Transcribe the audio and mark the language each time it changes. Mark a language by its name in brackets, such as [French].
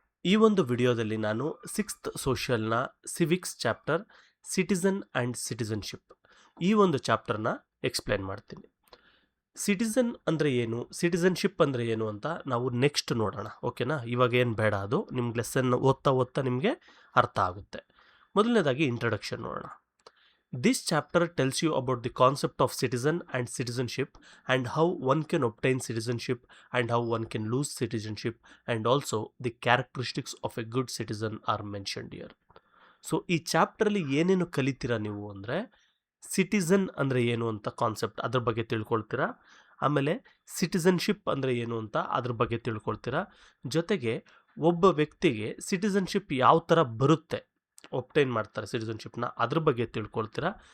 [Kannada] ಈ ಒಂದು ವಿಡಿಯೋದಲ್ಲಿ ನಾನು 6th ಸೋಷಿಯಲ್ನ civics chapter citizen and citizenship ಈ ಒಂದು ಚಾಪ್ಟರ್ನ ಎಕ್ಸ್ಪ್ಲೇನ್ ಮಾಡ್ತೀನಿ. ಸಿಟಿಸನ್ ಅಂದರೆ ಏನು, ಸಿಟಿಸನ್ಶಿಪ್ ಅಂದರೆ ಏನು ಅಂತ ನಾವು ನೆಕ್ಸ್ಟ್ ನೋಡೋಣ, ಓಕೆನಾ? ಇವಾಗ ಏನು ಬೇಡ, ಅದು ನಿಮ್ಗೆ ಲೆಸನ್ ಓದ್ತಾ ನಿಮಗೆ ಅರ್ಥ ಆಗುತ್ತೆ. ಮೊದಲನೇದಾಗಿ ಇಂಟ್ರಡಕ್ಷನ್ ನೋಡೋಣ. [English] This chapter tells you about the concept of citizen and citizenship and how one can obtain citizenship and how one can lose citizenship, and also the characteristics of a good citizen are mentioned here. [Kannada] So ಈ ಚಾಪ್ಟರಲ್ಲಿ ಏನೇನು ಕಲಿತೀರಾ ನೀವು ಅಂದರೆ, citizen ಅಂದರೆ ಏನು ಅಂತ concept ಅದ್ರ ಬಗ್ಗೆ ತಿಳ್ಕೊಳ್ತೀರಾ. ಆಮೇಲೆ ಸಿಟಿಸನ್ಶಿಪ್ ಅಂದರೆ ಏನು ಅಂತ ಅದ್ರ ಬಗ್ಗೆ ತಿಳ್ಕೊಳ್ತೀರಾ. ಜೊತೆಗೆ ಒಬ್ಬ ವ್ಯಕ್ತಿಗೆ ಸಿಟಿಸನ್ಶಿಪ್ ಯಾವ ಥರ ಬರುತ್ತೆ, ಒಬ್ಟೈನ್ ಮಾಡ್ತಾರೆ ಸಿಟಿಸನ್ಶಿಪ್ನ, ಅದ್ರ ಬಗ್ಗೆ ತಿಳ್ಕೊಳ್ತೀರಾ.